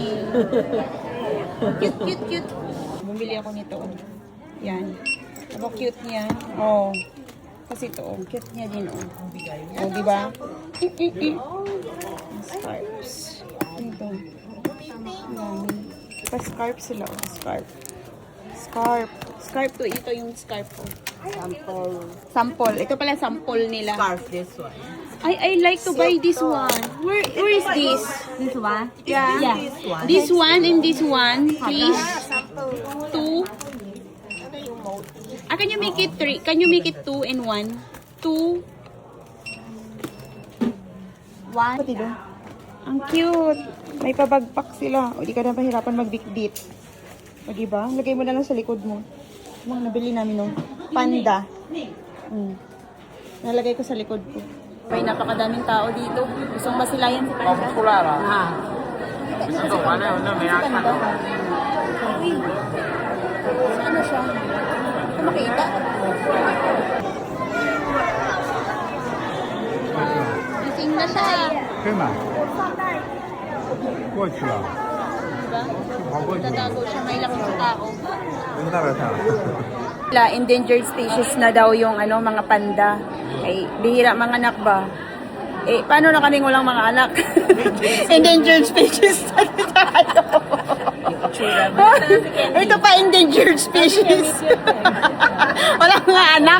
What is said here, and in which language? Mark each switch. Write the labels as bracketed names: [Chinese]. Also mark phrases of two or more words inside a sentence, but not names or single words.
[English] Cute, cute, cute. [Filipino] Bumili ako nito. Yan. Aba, cute niya. Oh. Kasi ito, oh. Cute niya din, oh. Oh, di ba? Scarves. Ito. Yan. Pa-scarf sila, oh. Scarf. Scarf. Scarf to. Ito yung scarf ko. Sample. Sample. Ito pala sample nila. [English] Scarf, this one. I like to buy this one. Where is this? This one? Yeah. This one. This one and this one, please. Two. Can you make it three? Can you make it 2 and 1? 2. 1. [Filipino] Pati doon. Ang cute. May pabagpak sila. O di ka na mahirapan magbitbit. O di ba? Lagay mo na lang sa likod mo. Mga nabili namin nung panda. Nalagay ko sa likod ko. May napakadaming tao dito. Gustong masilayan si Panda. [Chinese] 出来了， Ah. 走完了以后那没啥看到。 [Filipino] Uy. Ano siya? Ano makita? Gising na siya. [Chinese] 可以买。过去了， [Filipino] Diba? [Chinese] 跑过去了， [Filipino] Tatago siya. May lakas ng tao. [Chinese] 我们大概看。 [English] Endangered species [Filipino] na daw yung ano, mga panda. Ay, bihira mga anak ba? Eh, paano na kaming walang mga anak? [English] Endangered species [Filipino] na tayo. Ito pa [English] endangered species. [Filipino] Walang mga anak.